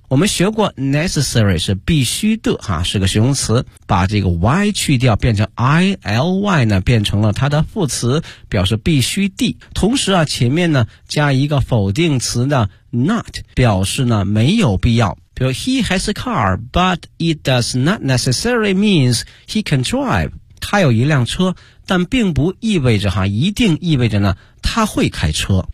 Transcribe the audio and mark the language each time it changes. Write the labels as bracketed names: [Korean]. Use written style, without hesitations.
[Chinese] 我们学过 necessary 是必须的哈，是个形容词，把这个 y 去掉变成 ily 呢变成了它的副词，表示必须的。同时啊前面呢加一个否定词呢 not, 表示呢没有必要。比如 [English] he has a car, but it does not necessarily means he can drive, [Chinese] 他有一辆车，但并不意味着哈，一定意味着呢他会开车。